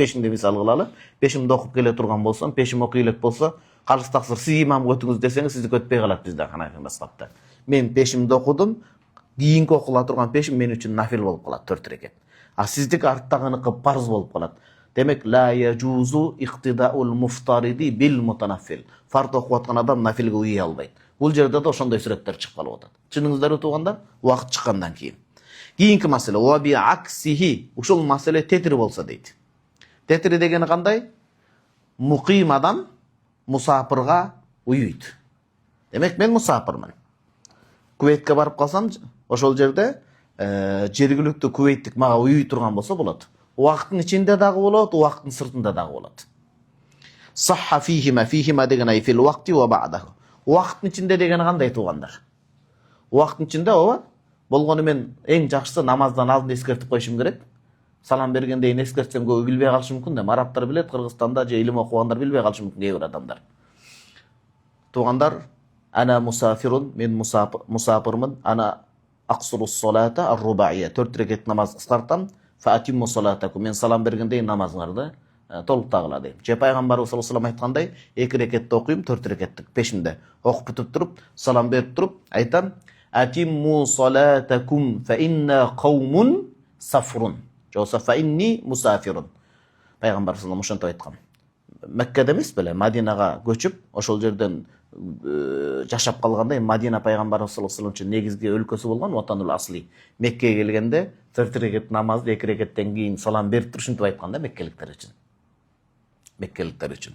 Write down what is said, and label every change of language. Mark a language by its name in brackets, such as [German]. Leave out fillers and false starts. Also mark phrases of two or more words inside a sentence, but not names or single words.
[Kyrgyz] Пешимди мисал кылалы, пешимди окуп келе турган болсом, пешим окуй элек болсо, калыс таксыр сиз имамга өтүңүз десеңиз, сиздики өтпөй калат бизде Ханафи мазхабта. Мен пешимди окудум, кийинки окула турган пешим мен үчүн нафил болуп калат 4 рекет. А сиздики арттагыныкы парыз болуп калат. [Arabic] Демек لا يجوز اقتداء المفترض بالمتنفل. [Kyrgyz] Фард окуп аткан адам нафилге уюй албайт. Бул жерде да ошондой сүрөттөр чыгып калып атат. Чыныңыздарбы туугандар? Убакыт чыккандан кийин. Кийинки маселе [Arabic] وبعكسه, [Kyrgyz] ушул маселе тетири болсо дейт. Тетири дегени кандай? Муким адам мусафирга уюйт. Демек мен мусафирмын. Кувейтке барып калсам, ошол жерде жергиликтүү кувейттик мага уюй турган болсо болот. Убакыттын ичинде дагы болот, убакыттын сыртында дагы болот. [Arabic] صح فيهما деген أي في الوقت وبعده. [Kyrgyz] Убакыттын ичинде деген кандай туугандар? Убакыттын ичинде ооба болгону мен эң жакшысы намаздан алдын эскертип коюшум керек. Салам бергенде эскертсем көбү билбей калышы мүмкүн да. Арабтар билет, Кыргызстанда же илим окугандар билбей калышы мүмкүн кээ бир адамдар. Туугандар, [Arabic] أنا مسافر, [Kyrgyz] мен мусафирмын, [Arabic] أنا أقصر الصلاة الرباعية, [Kyrgyz] 4 рекет намаз кыскартам, [Arabic] فأتموا صلاتكم, [Kyrgyz] мен салам бергенде намазыңарды толуктагыла дейм. Же пайгамбарыбыз [Arabic] صلى الله عليه وسلم [Kyrgyz] айткандай, 2 рекетти окуйм, 4 рекеттик пешимде окуп бүтүп туруп, салам берип туруп айтам: [Arabic] أتموا صلاتكم فإنا قوم سفر. Жоса فإني مسافر. [Kyrgyz] Пайгамбар [Arabic] صلى الله عليه وسلم [Kyrgyz] айткан. Меккеде эмес беле, Мадинага көчүп, ошол жерден жашап калгандай, Мадина пайгамбарыбыз [Arabic] صلى الله عليه وسلم [Kyrgyz] үчүн негизги өлкөсү болгон, [Arabic] الوطن الأصلي. [Kyrgyz] Меккеге келгенде 4 рекет намазды 2 рекеттен кийин салам берип туруп айткан да меккеликтер үчүн.